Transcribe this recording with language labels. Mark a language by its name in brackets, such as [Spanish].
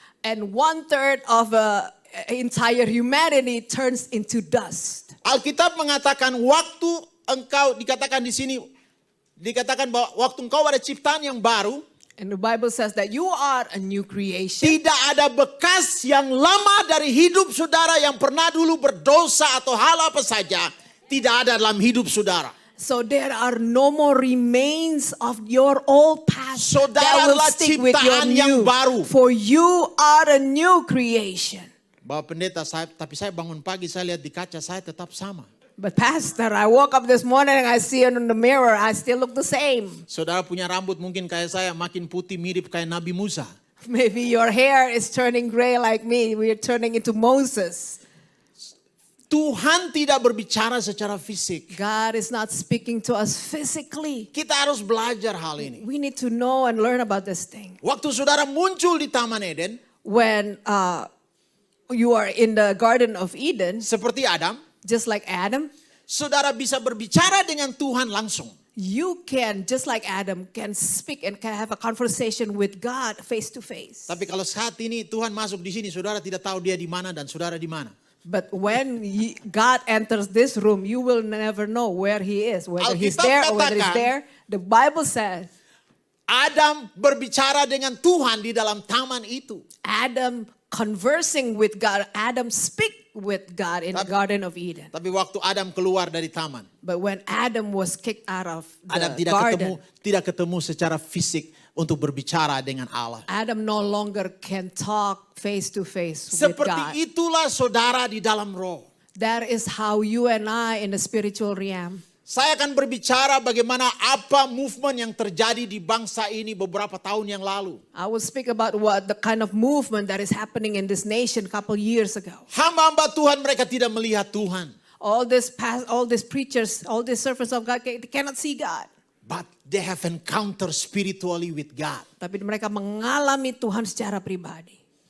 [English] And 1/3 of entire humanity turns into dust. [Indonesian] Alkitab mengatakan waktu engkau dikatakan di sini dikatakan bahwa waktu engkau ada ciptaan yang baru, [English] And the Bible says that you are a new creation. [Indonesian] tidak ada bekas yang lama dari hidup saudara yang pernah dulu berdosa atau hal apa saja, tidak ada dalam hidup saudara. [English] So there are no more remains of your old past that will [Indonesian] Saudaralah [English] stick with your [Indonesian] ciptaan yang [English] new. [Indonesian] baru. [English] For you are a new creation. [Indonesian] Bapak pendeta, tapi saya bangun pagi, saya lihat di kaca, saya tetap sama. [English] But Pastor, I woke up this morning and I see it in the mirror. I still look the same. [Indonesian] Saudara punya rambut mungkin kayak saya, makin putih mirip kayak Nabi Musa. [English] Maybe your hair is turning gray like me. We're turning into Moses. [Indonesian] Tuhan tidak berbicara secara fisik. [English] God is not speaking to us physically. [Indonesian] Kita harus belajar hal ini. [English] We need to know and learn about this thing. [Indonesian] Waktu saudara muncul di Taman Eden, [English] When you are in the Garden of Eden, [Indonesian] seperti Adam, [English] just like Adam, [Indonesian] saudara bisa berbicara dengan Tuhan langsung. [English] you can, just like Adam, can speak and can have a conversation with God face to face. [Indonesian] Tapi kalau saat ini Tuhan masuk di sini, saudara tidak tahu dia di mana dan saudara di mana. [English] But when God enters this room, you will never know where he is, whether he's [Indonesian] Alkitab [English] there or whether he's [Indonesian] katakan, [English] there. The Bible says [Indonesian] Adam berbicara dengan Tuhan di dalam taman itu. [English] Adam conversing with God, Adam speak with God in the Garden of Eden. [Indonesian] Tapi waktu Adam keluar dari taman, [English] But when Adam was kicked out of [Indonesian] Adam [English] the garden, [Indonesian] tidak ketemu secara fisik untuk berbicara dengan Allah. [English] Adam no longer can talk face to face with [Indonesian] Seperti [English] God. [Indonesian] itulah saudara di dalam roh. [English] That is how you and I in the spiritual realm. [Indonesian] Saya akan berbicara bagaimana apa movement yang terjadi di bangsa ini beberapa tahun yang lalu. [English] I will speak about what the kind of movement that is happening in this nation a couple years ago. [Indonesian] Hamba-hamba Tuhan mereka tidak melihat Tuhan. [English] All these preachers, all these servants of God, they cannot see God. But they have encountered spiritually with God. [Indonesian] Tapi mereka mengalami Tuhan secara pribadi.